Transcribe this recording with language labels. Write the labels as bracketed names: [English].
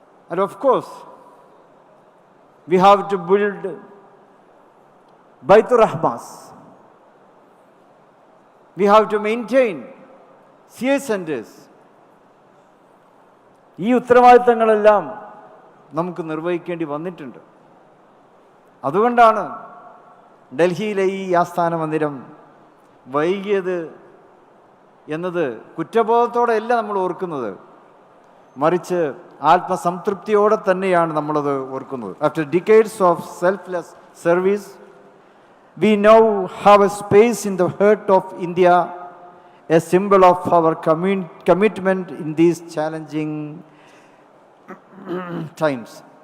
[English] And of course, we have to build Baitur Rahmas. We have to maintain CA centers. [Malayalam] ഈ ഉത്തരവാദിത്തങ്ങളെല്ലാം നമുക്ക് നിർവഹിക്കേണ്ടി വന്നിട്ടുണ്ട്. അതുകൊണ്ടാണ് ഡൽഹിയിലെ ഈ ആസ്ഥാന മന്ദിരം വൈകിയത് എന്നത് കുറ്റബോധത്തോടെയല്ല നമ്മൾ ഓർക്കുന്നത്. മറിച്ച് ആത്മസംതൃപ്തിയോടെ തന്നെയാണ് നമ്മളത് ഓർക്കുന്നത്. [English] After decades of selfless service, we now have a space in the heart of India, a symbol of our commitment in these challenging times.